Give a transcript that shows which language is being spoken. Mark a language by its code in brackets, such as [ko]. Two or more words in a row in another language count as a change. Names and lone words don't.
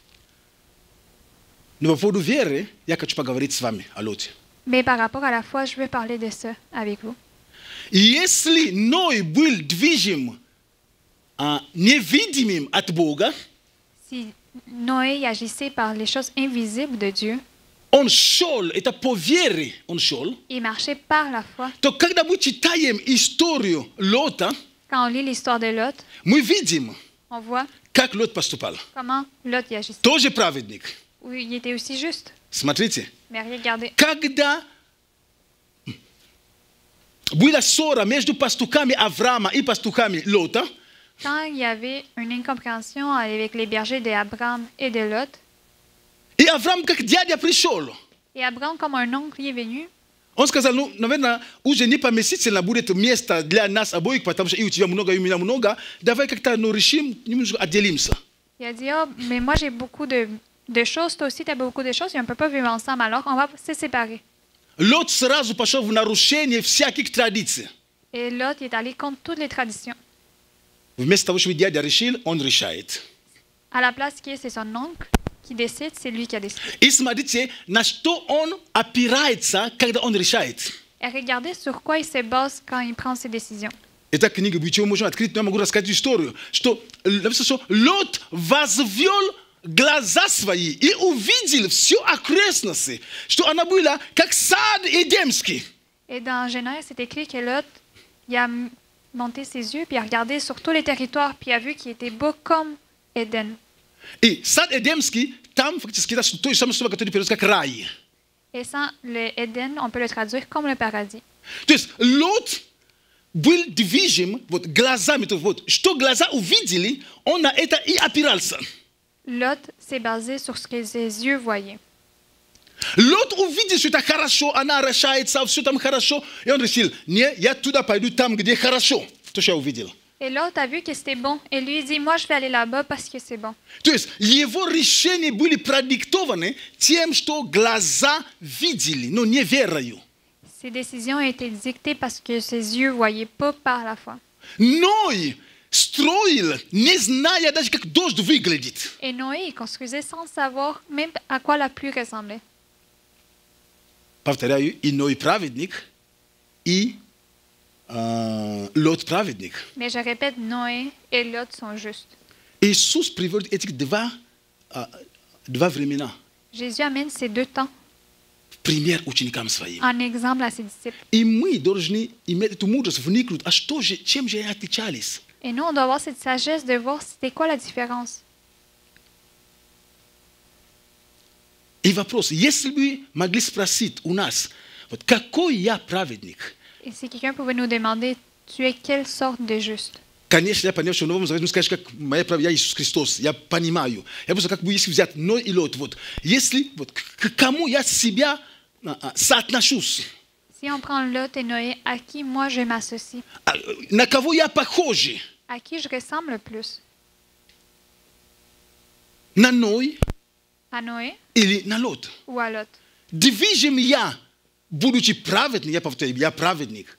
[ru] Но по поводу веры я хочу поговорить с вами о Лоте. [fr] Mais par rapport à la foi, je vais parler de ça avec vous. [ru] Если Ной был движим невидимым от Бога, [fr] Si Noé agissait par les choses invisibles de Dieu, [ru] он шел, это по вере он шел, [fr] il marchait par la foi. [ru] то когда мы читаем историю Лота, [fr] Quand on lit l'histoire de Lot, [ru] мы видим, [fr] on voit [ru] как Лот поступал. [fr] comment Lot y agissait. [ru] Тоже праведник. [fr] Oui, il était aussi juste. [ru] Смотрите, [fr] Mais regardez, [ru] когда была ссора между пастухами Авраама и пастухами Лота, [fr] quand il y avait une incompréhension avec les bergers d'Abraham et de Lot, [ru] и Авраам как дядя пришел, [fr] et Abraham, comme un oncle, il est venu, [ru] он сказал, ну, наверное, уже не поместительно будет место для нас обоих, потому что и у тебя много, и у меня много, давай как-то решим, немножко отделимся. [fr] il a dit, oh, mais moi j'ai beaucoup de choses, toi aussi tu as beaucoup de choses, et on ne peut pas vivre ensemble, alors on va se séparer. [ru] Лот сразу пошел в нарушение всяких традиций. [fr] Et Lot il est allé contre toutes les traditions. [ru] Вместо того, чтобы дядя решил, он решает. [fr] À la place qui est, c'est son oncle qui décide, c'est lui qui a décidé. [ru] И смотрите, на что он опирается, когда он решает. [fr] Et regardez sur quoi il se base quand il prend ses décisions. [ru] Эта книга «Бытие» можно открыть, но я могу рассказать историю, что Лот возвел глаза свои и увидел всю окрестности, что она была как сад Эдемский. [fr] Et dans Genèse, c'est écrit que Lot, il a monté ses yeux, puis il a regardé sur tous les territoires, puis il a vu qu'il était beau comme Éden. [ru] И сад Эдемский, там фактически это то же самое слово, которое переводится как рай. [fr] Et sans le Éden, on peut le traduire comme le paradis. [ru] То есть Лот был движим вот глазами, то вот что глаза увидели, он на это и опирался. [fr] Lot s'est basé sur ce que ses yeux voyaient. [ru] Lot увидел, что это хорошо, она орошается, все там хорошо, и он решил, не, я туда пойду там, где хорошо. То, что я увидел. [fr] Et l'autre a vu que c'était bon. Et lui, il dit, moi, je vais aller là-bas parce que c'est bon. [ru] То есть его решения были продиктованы тем, что глаза видели, но не верою. [fr] Ses décisions ont été dictées parce que ses yeux voyaient pas par la foi. [ru] Ной строил, не зная даже, как дождь выглядит. [fr] Et Noé, il construisait sans savoir même à quoi la pluie ressemblait. [ru] Повторяю, и Ной праведник, и Лот праведник. [fr] Mais je répète, Noé et Lot sont justes. [ru] Иисус приводит эти два времена [fr] Jésus amène ces deux temps [ru] в пример ученикам своим. [fr] en exemple à ses disciples. [ru] И мы должны иметь эту мудрость, вникнуть, а что же, чем же они отличались? [fr] Et nous, on doit avoir cette sagesse de voir c'était quoi la différence. [ru] И вопрос, если бы могли спросить у нас, вот какой я праведник? [fr] Et si quelqu'un pouvait nous demander, tu es quelle sorte de juste? [ru] Конечно, я понимаю, что в Новом Завете, ну скажешь, как моя правда, я Иисус Христос, я понимаю. Я просто как бы если взять Ной и Лот, вот, если, вот, к кому я себя соотношусь? [fr] Si on prend Lot et Noé, à qui moi je m'associe? [ru] На кого я похожий? [fr] À qui je ressemble le plus? [ru] На Ной [fr] À Noé [ru] или на Лот? [fr] ou à Lot? [ru] Движим я, будучи праведным, я повторяю, я праведник.